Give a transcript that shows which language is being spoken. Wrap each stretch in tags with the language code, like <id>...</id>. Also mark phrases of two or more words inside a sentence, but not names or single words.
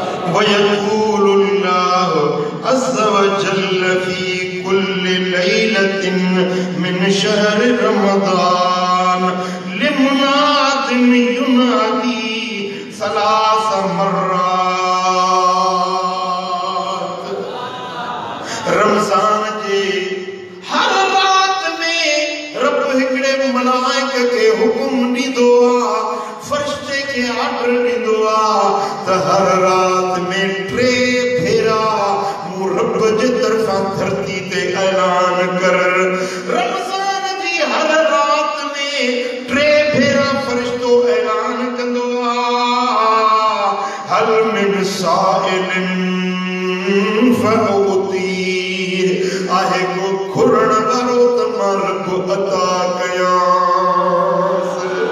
<ar>ويقول الله عز وجل في كل ليلة من شهر رمضان لمنادٍ ينادي ثلاث مرات.</ar> <sd>रमज़ान जे हर रात में रब हिकड़े मलाइक के हुक्म ॾींदो आ, फरिश्ते के आर्डर ॾींदो आ त हर रात में 3 भेरा मूं रब जे तरफ़ां धरती ते ऐलान कर। रमज़ान जी हर रात में 3 भेरा फरिश्तो ऐलान कंदो आ,</sd> <ar>هل من سائل فأعطيه,</ar> <sd>आहे को घुरण वारो त मां रब अता कयांस।</sd>